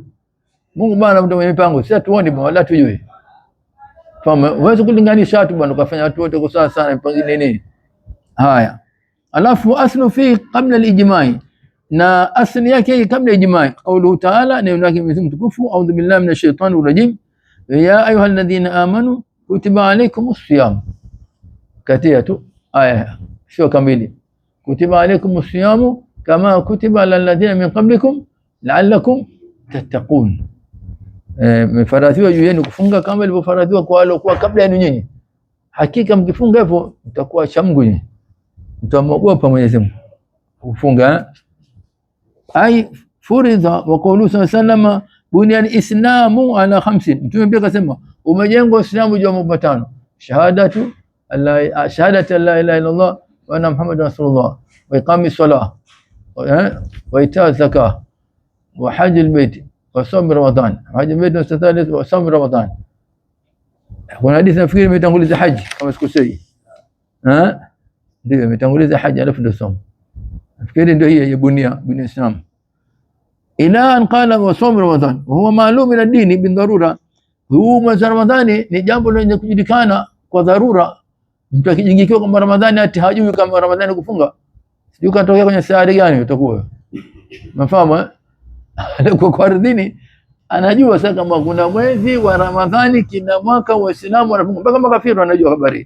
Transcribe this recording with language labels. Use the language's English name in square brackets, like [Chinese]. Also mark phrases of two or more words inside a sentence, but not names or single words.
[Swahili] Mungu bwana, mtu mwenye mipango, sisi tuone bwana, wala tujue. Fahamu, huwezi kulinganisha watu bwana, ukafanya watu wote kwa sawa sana mpangine nini. Haya. Alafu [Arabic] أصل في قبل الإجماع, [Swahili] na asli yake kabla ijma'i, [Arabic] قوله تعالى, [Swahili] neno lake Mwenyezi Mungu mtukufu, [Arabic] أعوذ بالله من الشيطان الرجيم يا أيها الذين آمنوا كتب عليكم الصيام. [Swahili] Katia tu aya sio kamili. [Arabic] كتب عليكم الصيام كما كتب على الذين من قبلكم لعلكم تتقون. [Swahili] Mmefaradhiwa juu yenu kufunga kama ilivyofaradhiwa kwa wale waliokuwa kabla yenu nyinyi. Hakika mkifunga hivyo mtakuwa chamgu nyinyi, mtamwogopa Mwenyezi Mungu kufunga. [Arabic] أي فرض وقول صلى الله بني الإسلام على 5. [Swahili] Mtume pia akasema umejengwa Uislamu juu ya mambo 5: [Arabic] شهادة لا إله إلا الله وأن محمدا رسول الله وإقام الصلاة وإيتاء الزكاة وحج البيت وصوم رمضان. حج البيت وصوم رمضان. [Swahili] Kuna hadithi nafikiri imetanguliza haji kama sikosei. Ndio imetanguliza haji alafu ndio sawm. Nafikiri ndio hii ya [Arabic] بني الإسلام. إلا أن قال وصوم رمضان هو معلوم من الدين بالضرورة. [Swahili] Huu mwezi wa Ramadhani ni jambo lenye kujulikana kwa dharura. Mtu akijingikiwa kama Ramadhani ati hajui kama Ramadhani kufunga, sijui katokea kwenye sayari gani utakuwa. Mfahamu eh? Kwa ardhini anajua sasa kama kuna mwezi wa Ramadhani kila mwaka Waislamu wanafunga, mpaka makafiri wanajua habari.